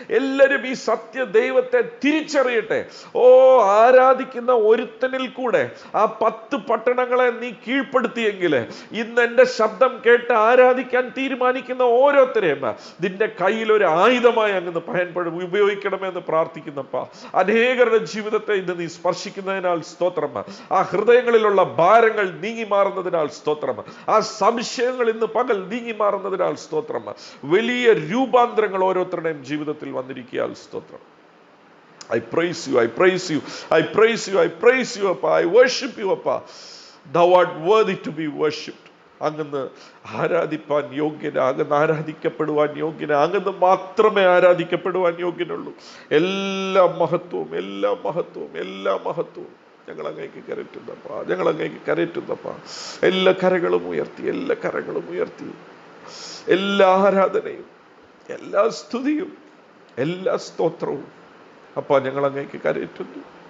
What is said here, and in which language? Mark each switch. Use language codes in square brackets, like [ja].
[ml] എല്ലാവരും ഈ സത്യ ദൈവത്തെ തിരിച്ചറിയട്ടെ. ഓ ആരാധിക്കുന്ന ഒരുത്തനിൽ കൂടെ ആ 10 പട്ടണങ്ങളെ നീ കീഴ്പ്പെടുത്തിയെങ്കിൽ ഇന്ന് എന്റെ ശബ്ദം കേട്ട് ആരാധിക്കാൻ തീരുമാനിക്കുന്ന ഓരോരുത്തരെയും നിന്റെ കയ്യിൽ ഒരു ആയുധമായി അങ്ങ് പയൻപഴം ഉപയോഗിക്കണമെന്ന് പ്രാർത്ഥിക്കുന്നപ്പ. അനേകരുടെ ജീവിതത്തെ ഇന്ന് നീ സ്പർശിക്കുന്നതിനാൽ സ്തോത്രം. ആ ഹൃദയങ്ങളിലുള്ള ഭാരങ്ങൾ നീങ്ങി മാറുന്നതിനാൽ സ്തോത്രം. ആ സംശയങ്ങൾ ഇന്ന് പകൽ നീങ്ങി മാറുന്നതിനാൽ സ്തോത്രം. വലിയ രൂപാന്തരങ്ങൾ ഓരോരുത്തരുടെയും ജീവിതത്തിൽ വന്നിരിക്കാൻ സ്തോത്രം. [en] I praise you, I praise you, I praise you, I praise you, Appa. I worship you, Appa. Thou art worthy to be worshipped. [ml] അങ്ങന്ന് ആരാധിപ്പാൻ യോഗ്യന, അങ്ങന്ന് ആരാധിക്കപ്പെടുവാൻ യോഗ്യന, അങ്ങന്ന് മാത്രമേ ആരാധിക്കപ്പെടുവാൻ യോഗ്യനുള്ളൂ. എല്ലാ മഹത്വവും, എല്ലാ മഹത്വവും, എല്ലാ മഹത്വവും ഞങ്ങൾ അങ്ങേക്ക് കരറ്റുന്നപ്പാ, ഞങ്ങൾ അങ്ങേക്ക് കരറ്റുന്നപ്പാ. എല്ലാ കരങ്ങളും ഉയർത്തി, എല്ലാ കരങ്ങളും ഉയർത്തി, എല്ലാ ആരാധനയും, എല്ലാ സ്തുതിയും, എല്ലാ സ്തോത്രവും അപ്പ ഞങ്ങൾ അങ്ങേക്ക് കരറ്റുന്നു.